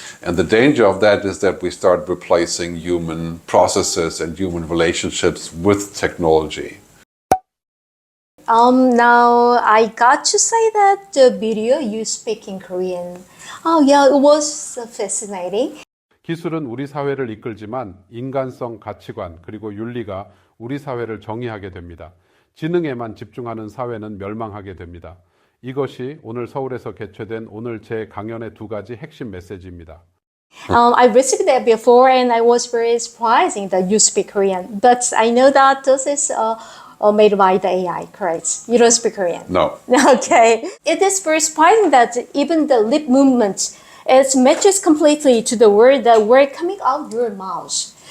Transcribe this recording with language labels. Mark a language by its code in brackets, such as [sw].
[en] And the danger of that is that we start replacing human processes and human relationships with technology. Now I got to say that the video you speak in Korean. Oh yeah, it was fascinating. [ko] 기술은 우리 사회를 이끌지만 인간성, 가치관, 그리고 윤리가 우리 사회를 정의하게 됩니다. 지능에만 집중하는 사회는 멸망하게 됩니다. 이것이 오늘 서울에서 개최된 오늘 제 강연의 두 가지 핵심 메시지입니다. [en] I received that before and I was very surprised that you speak Korean. But I know that this is made by the AI, correct? You don't speak Korean? No. Okay. It is very surprising that even the lip movement it matches completely to the word that were coming out of your mouth.